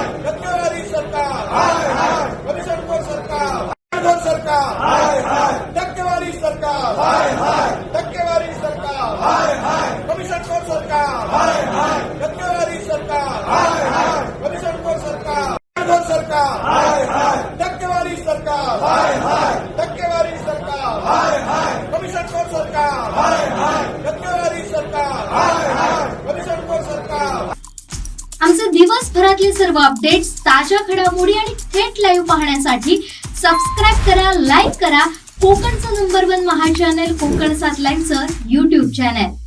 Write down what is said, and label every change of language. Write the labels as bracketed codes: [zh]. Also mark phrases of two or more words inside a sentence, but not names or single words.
[mr] टक्केवारी सरकार हाय हाय, कमिशन खोर सरकार हाय हाय, टक्केवारी सरकार हाय हाय, टक्केवारी सरकार हाय हाय, कमिशन खोर सरकार हाय हाय, टक्केवारी सरकार हाय हाय, कमिशन खोर सरकार हाय हाय, टक्केवारी सरकार हाय हाय, टक्केवारी सरकार हाय हाय, कमिशन खोर सरकार हाय हाय, टक्केवारी सरकार हाय हाय, कमिशन खोर सरकार। आमचे दिवसभरातले सर्व अपडेट्स, ताज्या घडामोडी आणि थेट लाईव्ह पाहण्यासाठी सबस्क्राईब करा, लाईक करा कोकणचं नंबर 1 महा चॅनल कोकण 7 लाईव्हचं YouTube चॅनल।